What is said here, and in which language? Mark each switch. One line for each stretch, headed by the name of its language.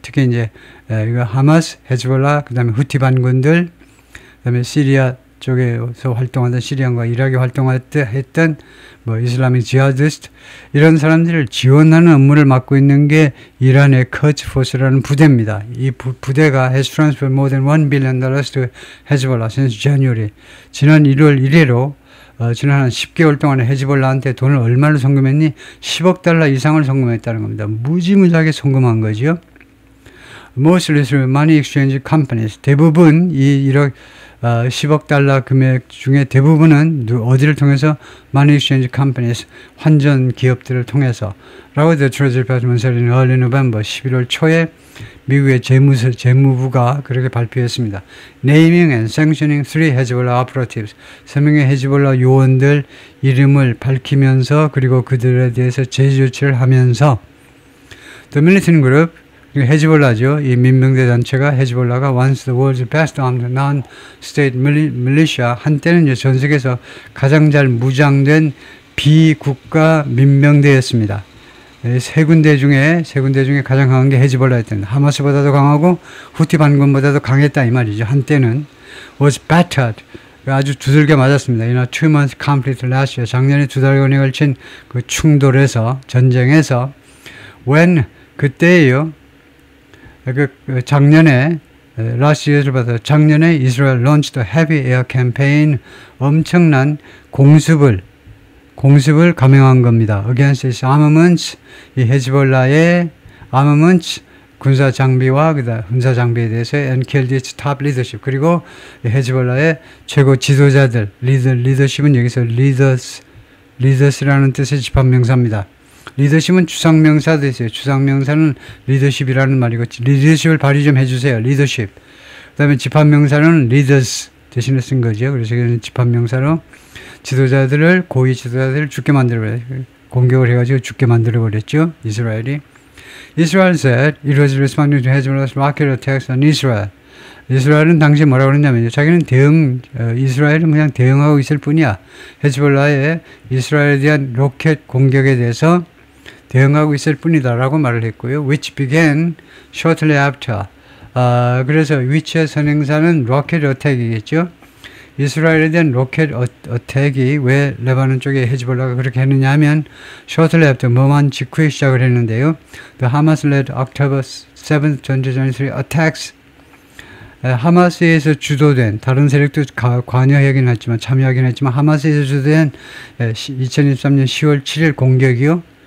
Korean: 특히 이제 이거 하마스, 헤즈볼라, 그다음에 후티 반군들, 그다음에 시리아 쪽에서 활동하던 시리안과 이라크에 활동했던 뭐 이슬라믹 지하디스트 이런 사람들을 지원하는 업무를 맡고 있는 게 이란의 커츠 포스라는 부대입니다. 이 부대가
English: has transferred more than $1 billion to Hezbollah since January.
Korean: 지난 1월 1일로 지난 한 10개월 동안에 헤즈볼라한테 돈을 얼마를 송금했니? 10억 달러 이상을 송금했다는 겁니다. 무지무지하게 송금한 거죠.
English: Mostly through money exchange companies.
Korean: 대부분 이 10억 달러 금액 중에 대부분은 어디를 통해서
English: money exchange companies,
Korean: 환전 기업들을 통해서 라고
English: the Treasury Department said in early November,
Korean: 11월 초에 미국의 재무부가 그렇게 발표했습니다.
English: Naming and sanctioning 3 Hezbollah operatives.
Korean: 3명의 헤즈볼라 요원들 이름을 밝히면서 그리고 그들에 대해서 제재 조치를 하면서
English: The militant group
Korean: 헤즈볼라죠. 이 민병대 단체가 헤즈볼라가
English: once the world's best armed non-state militia
Korean: 한때는 이제 전 세계에서 가장 잘 무장된 비국가 민병대였습니다. 세 군데 중에 가장 강한 게 헤즈볼라였던 하마스보다도 강하고 후티 반군보다도 강했다 이 말이죠. 한때는
English: was battered
Korean: 아주 두들겨 맞았습니다.
English: In a 2-month conflict last year
Korean: 작년에 2달간에 걸친 그 전쟁에서
English: when
Korean: 그때예요. 작년에 last year를 봐서 작년에 이스라엘
English: launched a heavy air campaign
Korean: 엄청난 공습을 감행한 겁니다.
English: Against its armaments, 이 헤즈볼라의 armaments,
Korean: 군사 장비와 군사 장비에 대해서
English: and killed its top leadership.
Korean: 그리고 헤즈볼라의 최고 지도자들, 리더십은 여기서 leaders라는 뜻의 집합명사입니다. 리더십은 추상명사도 있어요. 추상명사는 리더십이라는 말이고 리더십을 발휘 좀 해주세요. 리더십. 그 다음에 집합명사는 leaders 대신에 쓴 거죠. 그래서 이거는 집합명사로 고위 지도자들을 죽게 만들어버렸어요. 공격을 해가지고 죽게 만들어버렸죠. 이스라엘이.
English: Israel said it was responding to Hezbollah's rocket attacks on Israel.
Korean: 이스라엘은 당시에 뭐라고 그랬냐면요. 자기는 이스라엘은 그냥 대응하고 있을 뿐이야. 헤즈볼라의 이스라엘에 대한 로켓 공격에 대해서 대응하고 있을 뿐이다라고 말을 했고요.
English: Which began shortly after.
Korean: 그래서 which의 선행사는 로켓 어택이겠죠. 이스라엘에 대한 로켓 어택이 왜 레바논 쪽에 헤즈볼라가 그렇게 했느냐 하면
English: shortly after
Korean: 뭐만 직후에 시작을 했는데요.
English: The Hamas-led October 7th, 2023 attacks
Korean: 하마스에서 주도된 다른 세력도 참여하긴 했지만 하마스에서 주도된 2023년 10월 7일 공격이요.